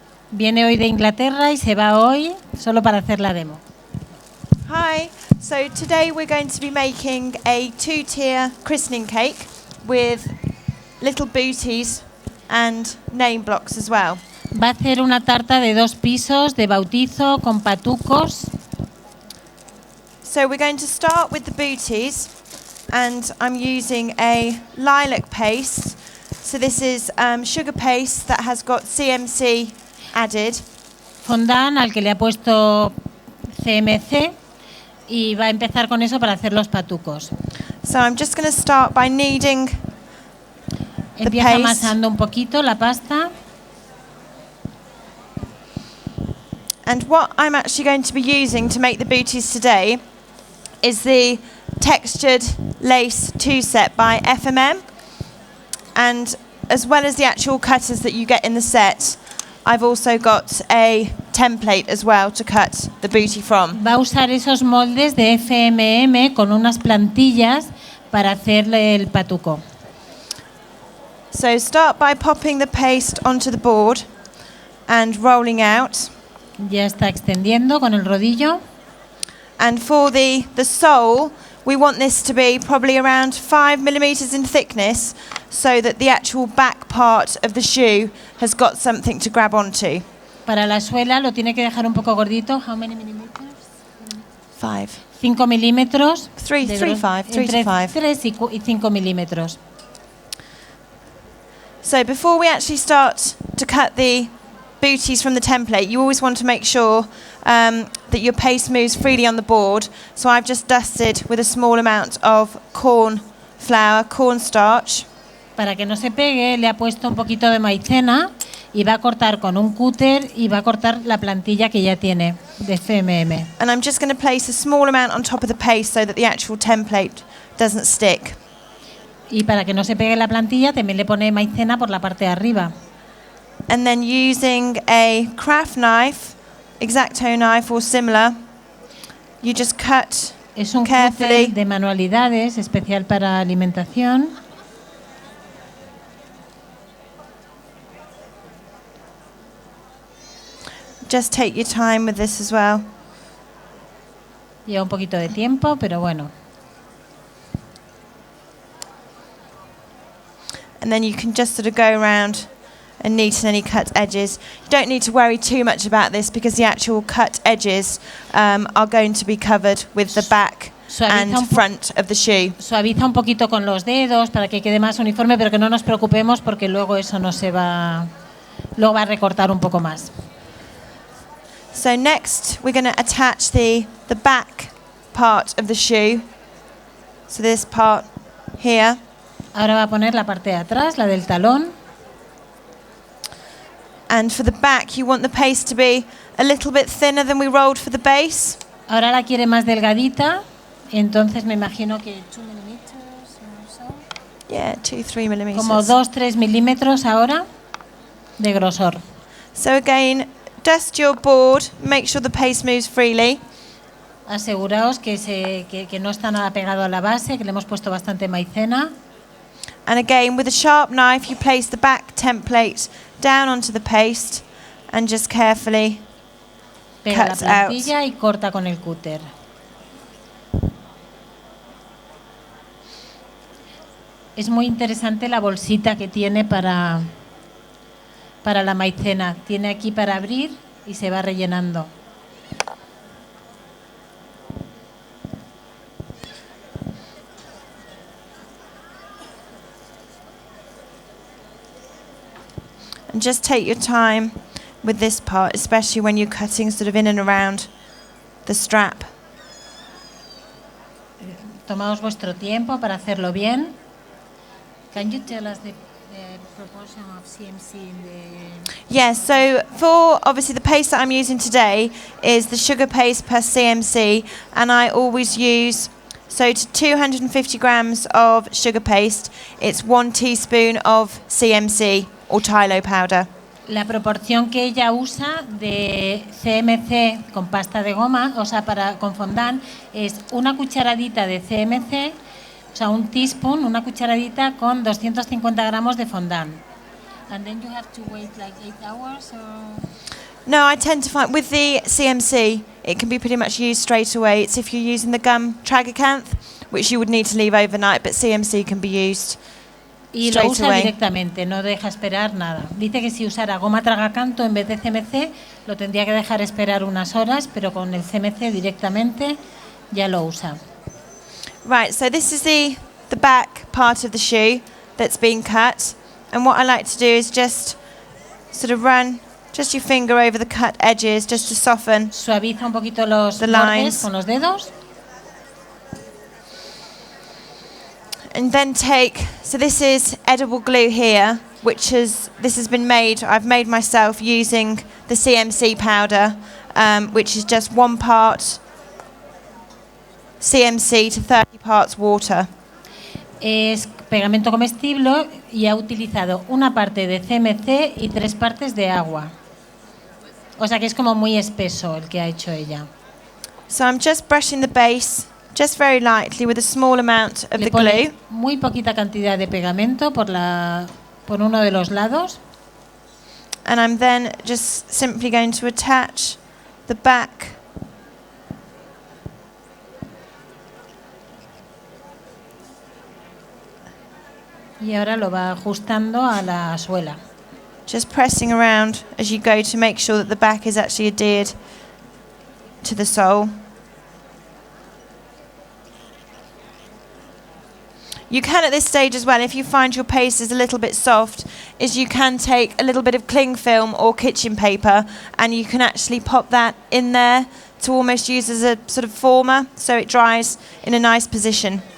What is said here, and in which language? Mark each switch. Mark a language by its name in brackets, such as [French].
[Spanish] Viene hoy de Inglaterra y se va hoy solo para hacer la demo. [English] Hi, so today we're going to be making a 2-tier christening cake with little booties and name blocks as well. [Spanish] Va a hacer una tarta de 2 pisos de bautizo con patucos. [English] So we're going to start with the booties, and I'm using a lilac paste. So this is sugar paste that has got CMC added. [Spanish] Fondant al que le ha puesto CMC y va a empezar con eso para hacer los patucos. [English] So I'm just going to start by kneading the [Spanish] Empieza [English] paste. [Spanish] amasando un poquito la pasta. [English] And what I'm actually going to be using to make the booties today is the textured lace 2-set by FMM. And as well as the actual cutters that you get in the set, I've also got a template as well to cut the booty from. [Spanish] Va a usar esos moldes de FMM con unas plantillas para hacerle el patuco. [English] So start by popping the paste onto the board and rolling out. [Spanish] Ya está extendiendo con el rodillo. [English] And for the sole, we want this to be probably around 5 millimeters in thickness, so that the actual back part of the shoe has got something to grab onto. [Spanish] Para la suela lo tiene que dejar un poco gordito. [English] How many millimeters? 5. [Spanish] 5 milímetros. [English] 3 to 5. [Spanish] 3 y 5 milímetros. [English] So before we actually start to cut the booties from the template, you always want to make sure that your paste moves freely on the board. So I've just dusted with a small amount of corn flour, cornstarch. [Spanish] Para que no se pegue, le ha puesto un poquito de maicena y va a cortar con un cúter y va a cortar la plantilla que ya tiene de FMM. [English] And I'm just going to place a small amount on top of the paste so that the actual template doesn't stick. [Spanish] Y para que no se pegue la plantilla, también le pone maicena por la parte de arriba. [English] And then using a craft knife, X-Acto knife or similar, you just cut [Spanish] Es un [English] carefully. [Spanish] cúter de manualidades especial para alimentación. [English] Just take your time with this as well. [Spanish] Lleva un poquito de tiempo, pero bueno. [English] And then you can just sort of go around and neaten any cut edges. You don't need to worry too much about this because the actual cut edges are going to be covered with the back and front of the shoe. [Spanish] Suaviza un poquito con los dedos para que quede más uniforme, pero que no nos preocupemos porque luego eso no se va, luego va a recortar un poco más. [English] So next we're going to attach the back part of the shoe. So this part here. [Spanish] Ahora va a poner la parte de atrás, la del talón. [English] And for the back, you want the paste to be a little bit thinner than we rolled for the base. [Spanish] Ahora la quiere más delgadita, entonces me imagino que 2 milímetros o so. [English] Yeah, 2-3 millimeters. [Spanish] Como 2-3 milímetros ahora de grosor. [English] So again, dust your board, make sure the paste moves freely. [Spanish] Aseguraos que no está nada pegado a la base, que le hemos puesto bastante maicena. [English] And again, with a sharp knife, you place the back template down onto the paste and just carefully [Spanish] Pega la [English] cut out. [Spanish] plantilla y corta con el cúter. Es muy interesante la bolsita que tiene para la maicena. Tiene aquí para abrir y se va rellenando. [English] And just take your time with this part, especially when you're cutting sort of in and around the strap. [Spanish] Tomaos vuestro tiempo para hacerlo bien. [English] Can you tell us the proportion of CMC in the... Yes, so for obviously the paste that I'm using today is the sugar paste per CMC, and I always use, so to 250 grams of sugar paste, it's 1 teaspoon of CMC or Tylo powder. La proporción que ella usa de CMC con pasta de goma, o sea, con fondant, es una cucharadita de CMC, o sea, un teaspoon, una cucharadita con 250 gramos de fondant. And then you have to wait like 8 hours or... No, I tend to find with the CMC, it can be pretty much used straight away. It's if you're using the gum tragacanth, which you would need to leave overnight, but CMC can be used [Spanish] Y lo usa directamente, no deja esperar nada. Dice que si usara goma tragacanto en vez de CMC, lo tendría que dejar esperar unas horas, pero con el CMC directamente ya lo usa. [English] Right, so this is the back part of the shoe that's been cut. And what I like to do is just sort of run just your finger over the cut edges just to soften. [Spanish] Suaviza un poquito los bordes con los dedos. [English] And then so this is edible glue here, this has been made, I've made myself using the CMC powder, which is just 1 part CMC to 30 parts water. [Spanish] Es pegamento comestible y ha utilizado 1 parte de CMC y 3 partes de agua. O sea que es como muy espeso el que ha hecho ella. [English] So I'm just brushing the base just very lightly with a small amount of the glue. [Spanish] Muy poquita cantidad de pegamento por uno de los lados. [English] And I'm then just simply going to attach the back [Spanish] y ahora lo va ajustando a la suela. [English] Just pressing around as you go to make sure that the back is actually adhered to the sole. You can at this stage as well, if you find your paste is a little bit soft, is you can take a little bit of cling film or kitchen paper and you can actually pop that in there to almost use as a sort of former so it dries in a nice position.